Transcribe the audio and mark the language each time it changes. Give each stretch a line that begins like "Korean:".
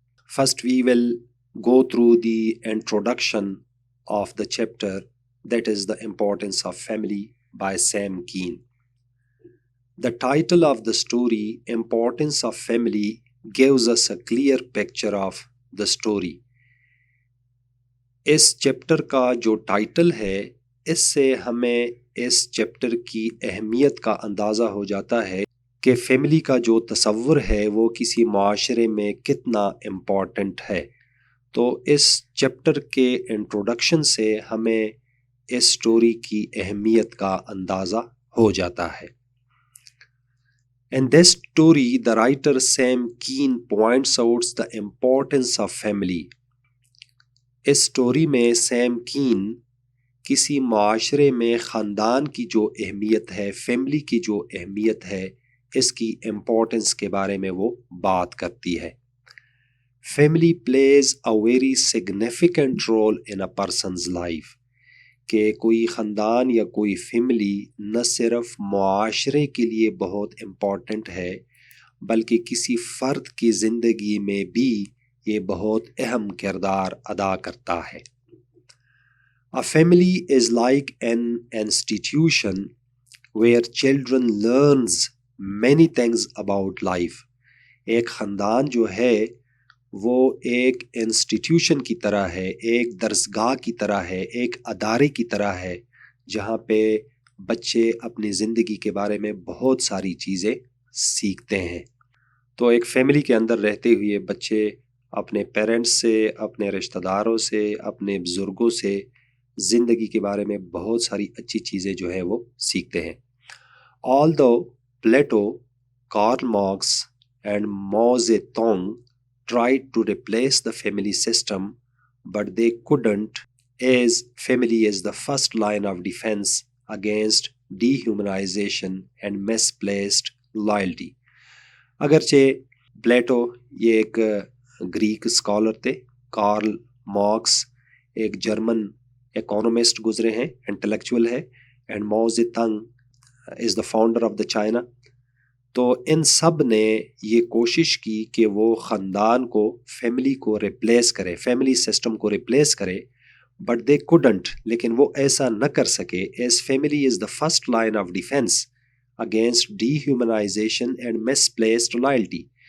English: First, we will go through the introduction of the chapter, that is the importance of family by Sam Keen. The title of the story, Importance of Family, gives us a clear picture of the story.
Hindi: इस chapter का जो title है, इससे हमें इस chapter की अहमियत का अंदाज़ा हो जाता है कि फैमिली का जो तसव्वुर है वो किसी माशरे में कितना इम्पॉर्टेंट है. तो इस चैप्टर के इंट्रोडक्शन से हमें इस स्टोरी की अहमियत का अंदाज़ा हो जाता है.
English: In this story, the writer Sam Keen points out the importance of family.
Hindi: इस स्टोरी में सैम कीन किसी माशरे में ख़ानदान की जो अहमियत है, फैमिली की जो अहमियत है, इसकी इम्पोर्टेंस के बारे में वो बात करती है.
English: Family plays a very significant role in a person's life.
Hindi: कि कोई ख़ानदान या कोई फैमिली न सिर्फ माशरे के लिए बहुत इम्पॉर्टेंट है, बल्कि किसी फ़र्द की ज़िंदगी में भी ये बहुत अहम किरदार अदा करता है.
English: A family is like an institution where children learns many things about life.
Hindi: एक ख़ानदान जो है वो एक इंस्टीट्यूशन की तरह है, एक दरसगाह की तरह है, एक अदारे की तरह है, जहाँ पे बच्चे अपनी ज़िंदगी के बारे में बहुत सारी चीज़ें सीखते हैं. तो एक फैमिली के अंदर रहते हुए बच्चे अपने पेरेंट्स से, अपने रिश्तेदारों से, अपने बुज़ुर्गों से ज़िंदगी के बारे में बहुत सारी अच्छी चीज़ें जो है वो सीखते हैं.
English: Although Plato, Karl Marx and Mao Zedong tried to replace the family system, but they couldn't, as family is the first line of defense against dehumanization and misplaced loyalty.
Hindi: अगरचे प्लेटो ये एक ग्रीक स्कॉलर थे, Karl Marx एक German economist गुजरे हैं, intellectual है,
English: And Mao Zedong is the founder of the China.
Hindi: तो इन सब ने ये कोशिश की कि वो ख़ानदान को, फैमिली को रिप्लेस करे, फैमिली सिस्टम को रिप्लेस करे,
English: but they couldn't,
Hindi: लेकिन वो ऐसा न कर सके,
English: As family is the first line of defence against dehumanisation and misplaced loyalty.